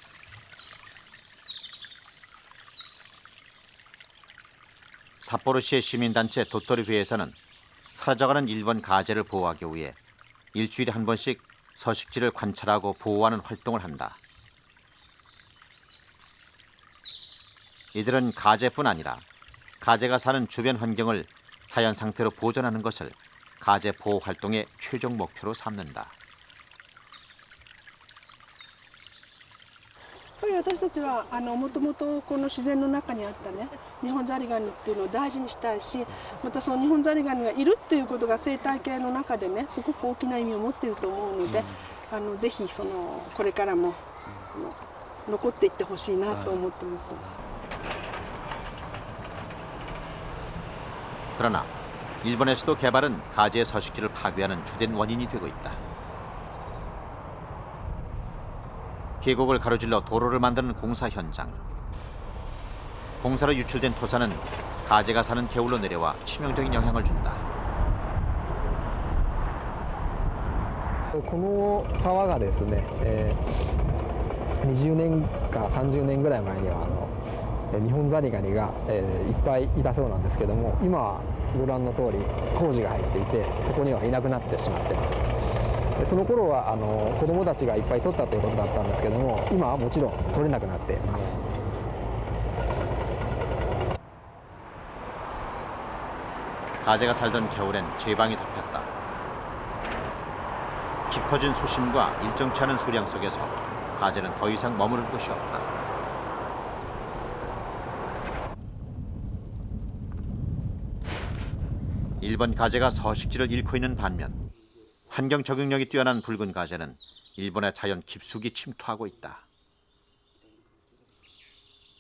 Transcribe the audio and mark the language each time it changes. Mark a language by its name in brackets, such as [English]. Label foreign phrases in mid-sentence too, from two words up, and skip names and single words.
[Korean] 삿포로시의 시민단체 도토리회에서는 사라져가는 일본 가재를 보호하기 위해 일주일에 한 번씩 서식지를 관찰하고 보호하는 활동을 한다. 이들은 가재뿐 아니라 가재가 사는 주변 환경을 자연 상태로 보존하는 것을 가재 보호 활동의 최종 목표로 삼는다. [Japanese] これ私たちはもともとこの自然の中にあったねニホンザリガニっていうのを大事にしたいし、またそのニホンザリガニがいるっていうことが生態系の中でねすごく大きな意味を持っていると思うので、ぜひこれからも残っていってほしいなと思ってます。 [Korean] 그러나 일본에서도 개발은 가재의 서식지를 파괴하는 주된 원인이 되고 있다. 계곡을 가로질러 도로를 만드는 공사 현장. 공사로 유출된 토사는 가재가 사는 개울로 내려와 치명적인 영향을 준다. [Japanese] この沢がですね、20年か30年ぐらい前にはニホンザリガニがいっぱいいたそうなんですけども、今はご覧の通り工事が入っていてそこにはいなくなってしまってます。その頃は子どもたちがいっぱい取ったということだったんですけども、今はもちろん取れなくなっています。 [Korean] 가재가 살던 겨울엔 제방이 덮였다. 깊어진 수심과 일정치 않은 수량 속에서 가재는 더 이상 머무를 곳이 없다. 일본 가재가 서식지를 잃고 있는 반면 환경 적응력이 뛰어난 붉은 가재는 일본의 자연 깊숙이 침투하고 있다.